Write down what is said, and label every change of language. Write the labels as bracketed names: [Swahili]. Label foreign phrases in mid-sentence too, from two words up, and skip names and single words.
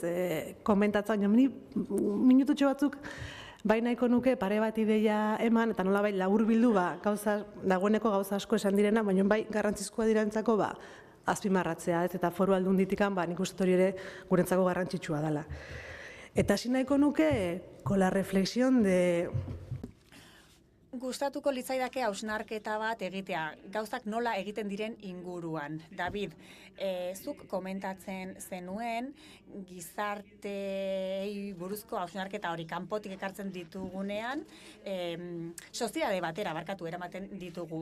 [Basque] Komentatzen, ni minututxo batzuk bai nahiko nuke pare bat ideia eman, eta nola bai labur bildu dagoeneko gauza asko esan direna, baina bai garrantzizkoa direntzako azpimarratzea, eta foru aldunditikan nik uste hori ere gurentzako garrantzitsua dela. Eta hasi nahiko nuke [Spanish] con la reflexión de... [Basque] Gustatuko litzaidake hausnarketa bat egitea, gauzak nola egiten diren inguruan. David, zuk komentatzen zenuen gizartei buruzko hausnarketa hori kanpotik ekartzen ditugunean, soziedade batera eramaten ditugu.